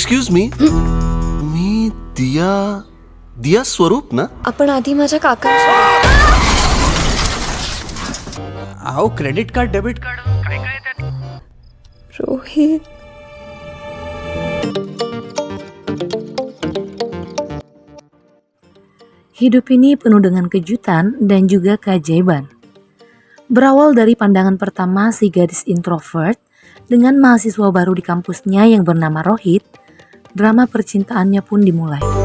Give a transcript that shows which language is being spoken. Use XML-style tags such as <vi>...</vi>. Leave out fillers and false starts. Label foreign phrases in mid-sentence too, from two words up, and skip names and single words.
<en>excuse me</en> <mr>मी दिया स्वरूप ना? आपण आधी माझ्या काका अहो</mr> <en>credit card debit card</en> <mr>काय काय त्यात? रोहित.</mr> <id>Hidup ini penuh dengan kejutan dan juga keajaiban. Berawal dari pandangan pertama si gadis introvert dengan mahasiswa baru di kampusnya yang bernama Rohit, drama percintaannya pun dimulai.</id>